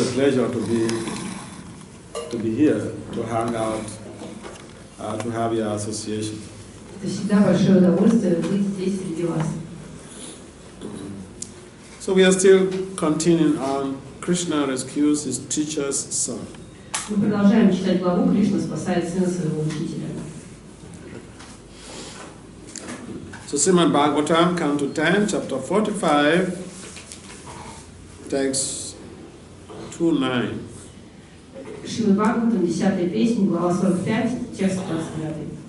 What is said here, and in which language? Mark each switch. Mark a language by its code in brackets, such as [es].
[en] pleasure to be here, to hang out, to have your association. [ru] Это всегда большое удовольствие быть здесь среди вас. [en] So we are still continuing on Krishna rescues his teacher's son. [ru] Мы продолжаем читать главу «Кришна спасает сына своего учителя». [en] So Srimad Bhagavatam, Canto 10, Chapter 45, text 2:9. [ru] Шримад Бхагаватам, 10-я песня, глава 45, текст 29.